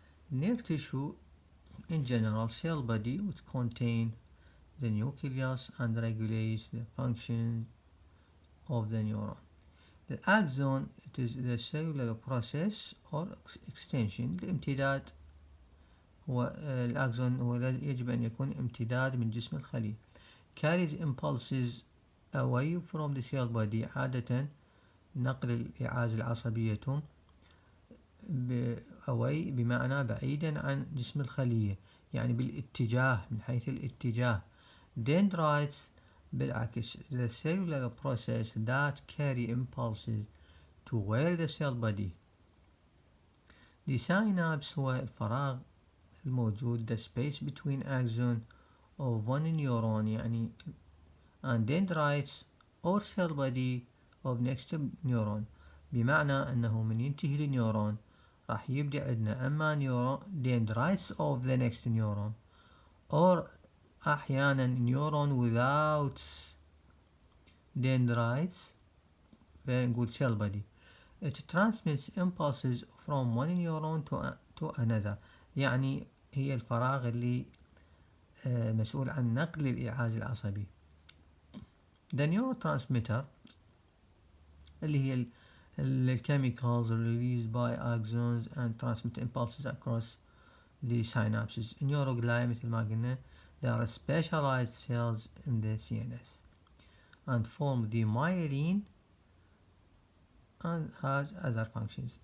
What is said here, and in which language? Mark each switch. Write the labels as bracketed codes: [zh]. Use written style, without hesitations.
[en] nerve tissue in general, cell body which contain the nucleus and regulates the function of the neuron. The axon, it is the cellular process or extension. [ar] الامتداد هو الأكسون، هو يجب أن يكون امتداد من جسم الخلية. [en] carries impulses away from the cell body. [ar] عادة نقل الإعاز العصبي يتم [en] away [ar] بمعنى بعيدا عن جسم الخلية، يعني بالاتجاه، من حيث الاتجاه. [en] dendrites [ar] بالعكس، [en] the cellular process that carry impulses toward the cell body. the synapse [ar] هو الفراغ الموجود، [en] the space between axon of one neuron [ar] يعني [en] and dendrites or cell body of next neuron، [ar] بمعنى أنه من ينتهي النيورون راح يبدأ عندنا أما [en] neuron dendrites of the next neuron or [ar] أحيانا [en] neuron without dendrites [ar] فنقول [en] cell body. it transmits impulses from one neuron to another، [ar] يعني هي الفراغ اللي مسؤول عن نقل الإعاز العصبي. [en] the neurotransmitter [ar] اللي هي [en] the chemicals released by axons and transmit impulses across the synapses. Neuroglia [ar] مثل ما قلنا [en] they are specialized cells in the CNS and form the myelin and has other functions.